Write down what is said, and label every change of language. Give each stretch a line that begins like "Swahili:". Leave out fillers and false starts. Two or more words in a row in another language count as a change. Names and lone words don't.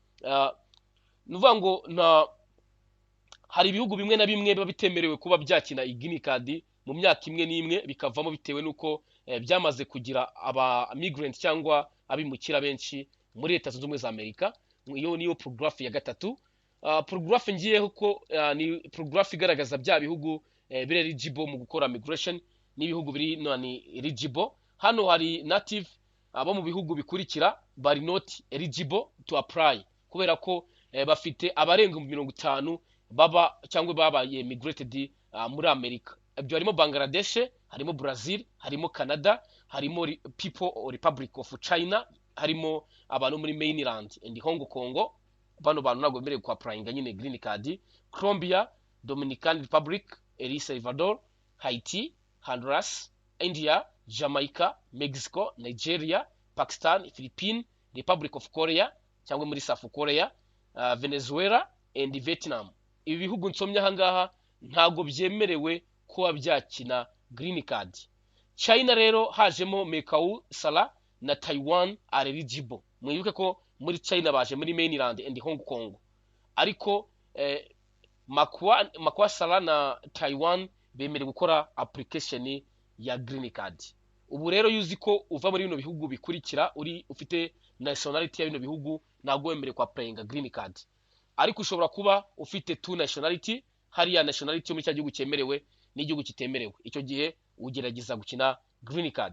Kinyarwanda: Nuvuga ngo hari ibihugu bimwe na bimwe biba bitemerewe kuba byakina
English: green card
Kinyarwanda: mu myaka imwe n'imwe, bikavamo bitewe nuko byamaze kugira aba migrant cyangwa abimukira benshi muri Leta Zunze Ubumwe za Amerika. Iyo niyo paragraph ya gatatu. Paragraph ngiyeho ko ni paragraph igaragaza bya bihugu biri eligible mu gukora migration n'ibihugu biri ni eligible. Hano hari native abo mu bihugu bikurikira bari
English: not eligible to apply
Kinyarwanda: kubera ko bafite abarenga 50 baba cyangwa babaye migrated muri Amerika. Ibyo harimo Bangladesh, harimo Brazil, harimo Canada, harimo People Republic of China, harimo abantu muri
English: mainland and Hong Kong.
Kinyarwanda: Bano bantu ntabwo bemerewe ku applying nyine
English: green card.
Kinyarwanda: Colombia, Dominican Republic, El Salvador, Haiti, Honduras, India, Jamaica, Mexico, Nigeria, Pakistan, Philippines, Republic of Korea cyangwa muri South Korea, Venezuela and Vietnam. Ibi bihugu nsomye ahangaha ntago byemerewe kuba byakina
English: green card.
Kinyarwanda: China rero hajemo Macau, Sala na Taiwan
English: are eligible.
Kinyarwanda: Mwibuke ko muri China baje muri
English: mainland and Hong Kong,
Kinyarwanda: ariko Macau, Sala na Taiwan bemerewe gukora application ya
English: green card.
Kinyarwanda: Ubu rero yuzi ko uva muri bino bihugu bikurikira uri ufite nationality ya bino bihugu ntabwo wemerewe kwa
English: applying green card,
Kinyarwanda: ariko ushobora kuba ufite
English: two nationality,
Kinyarwanda: hari ya nationality yo muri cya gihugu cyemerewe n'igihugu kitemerewe, icyo gihe ugerageza gukina
English: green card.